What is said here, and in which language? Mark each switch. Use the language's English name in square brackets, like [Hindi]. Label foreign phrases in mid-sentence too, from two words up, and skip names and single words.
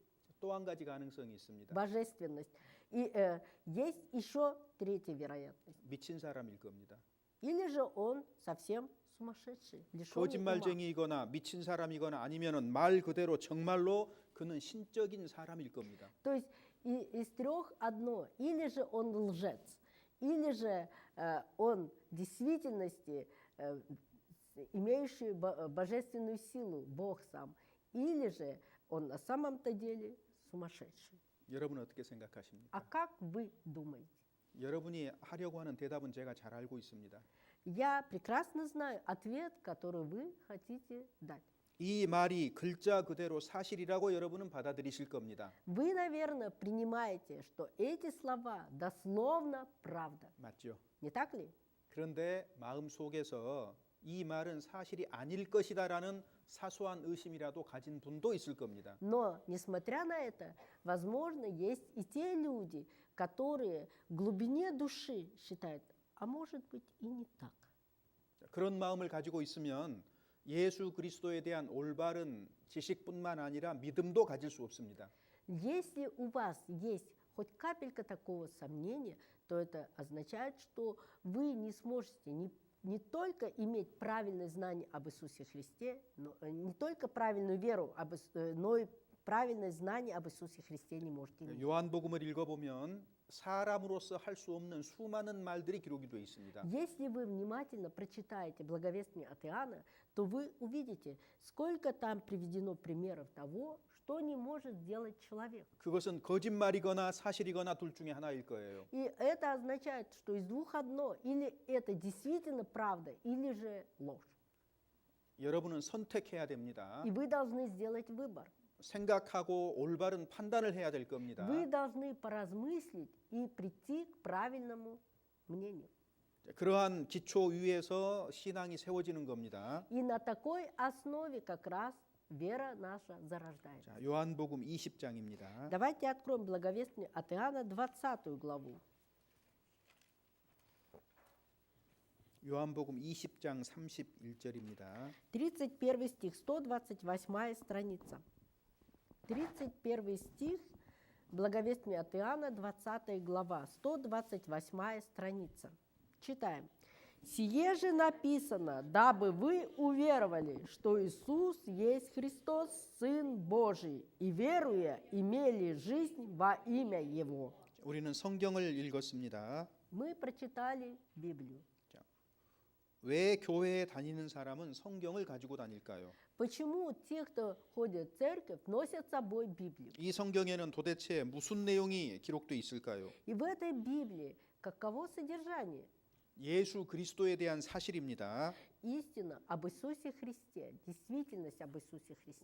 [Korean] 또 한 가지 가능성이 있습니다. [Russian] божественность. И есть еще третья вероятность. [Korean] 미친 사람일 겁니다. [Russian] Или же он совсем сумасшедший, лишенный ума. [Korean] 거짓말쟁이거나 미친 사람이거나 아니면은 말 그대로 정말로 그는 신적인 사람일 겁니다. [Russian] То есть из трех одно. Или же он лжец, или же он в действительности имеющий божественную силу, Бог сам, или же он на самом-то деле сумасшедший. [Korean] 여러분은 어떻게 생각하십니까? [Russian] А как вы думаете? [Korean] 여러분이 하려고 하는 대답은 제가 잘 알고 있습니다. [Russian] Я прекрасно знаю ответ, который вы хотите дать. [Korean] 이 말이 글자 그대로 사실이라고 여러분은 받아들이실 겁니다. [Russian] Вы, наверное, принимаете, что эти слова дословно правда. [Korean] 맞죠? [Russian] Не так ли? [Korean] 그런데 마음 속에서 이 말은 사실이 아닐 것이다라는 사소한 의심이라도 가진 분도 있을 겁니다. [Russian] Но, несмотря на это, возможно, есть и те люди, которые в глубине души считают, а может быть и не так. [Korean] 그런 마음을 가지고 있으면 예수 그리스도에 대한 올바른 지식뿐만 아니라 믿음도 가질 수 없습니다. [Russian] Если у вас есть хоть капелька такого сомнения, то это означает, что вы не сможете не только иметь правильное знание об Иисусе Христе, но не только правильную веру, но и правильное знание об Иисусе Христе не можете иметь. [Korean] 요한복음을 읽어보면 사람으로서 할 수 없는 수많은 말들이 기록이 되어 있습니다. [Russian] Если вы внимательно прочитаете благовестие от Иоанна, то вы увидите, сколько там приведено примеров того, что не может сделать человек. [Korean] 그것은 거짓말이거나 사실이거나 둘 중에 하나일 거예요. [Russian] И это означает, что из двух одно, или это действительно правда, или же ложь. [Korean] 여러분은 선택해야 됩니다. [Russian] И вы должны сделать выбор. [Korean] 생각하고 올바른 판단을 해야 될 겁니다. [Russian] Вы должны поразмыслить и прийти к правильному мнению. [Korean] 그러한 기초 위에서 신앙이 세워지는 겁니다. [Russian] И на такой основе как раз вера наша зарождается. [Korean] 자, 요한복음 20장입니다. [Russian] Давайте откроем благовестие от Иоанна 20 главу. [Korean] 요한복음 20장 31절입니다. [Russian] 31 стих, 128 страница. 31 стих, благовестие от Иоанна, 20 глава, 128 страница. Читаем. «Сие же написано, дабы вы уверовали, что Иисус есть Христос, Сын Божий, и, веруя, имели жизнь во имя Его». [Korean] 우리는 성경을 읽었습니다. [Russian] Мы прочитали Библию. [Korean] 왜 교회에 다니는 사람은 성경을 가지고 다닐까요? [Russian] Почему те, кто ходит в церковь, носят с собой Библию? [Korean] 이 성경에는 도대체 무슨 내용이 기록되어 있을까요? [Russian] И в этой Библии каково содержание? [Korean] 예수 그리스도에 대한 사실입니다. [Russian] Истина об Иисусе Христе, действительность об Иисусе Христе.